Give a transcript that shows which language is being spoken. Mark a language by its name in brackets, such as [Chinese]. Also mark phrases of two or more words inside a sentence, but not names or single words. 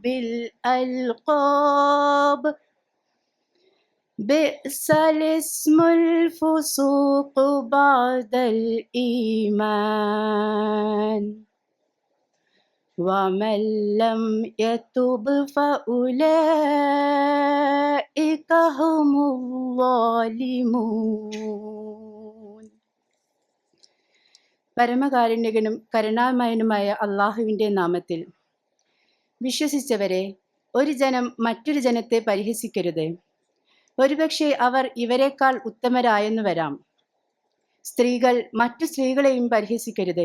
[Arabic] بالألقاب بئس الاسم الفسوق بعد الإيمان ومن لم يتب فأولئك هم الظالمون. [Malayalam] പരമകാരുണ്യകനും കരുണാമയനുമായ അള്ളാഹുവിൻ്റെ നാമത്തിൽ. വിശ്വസിച്ചവരെ, ഒരു ജനം മറ്റൊരു ജനത്തെ പരിഹസിക്കരുത്. ഒരുപക്ഷെ അവർ ഇവരെക്കാൾ ഉത്തമരായെന്നു വരാം. സ്ത്രീകൾ മറ്റു സ്ത്രീകളെയും പരിഹസിക്കരുത്.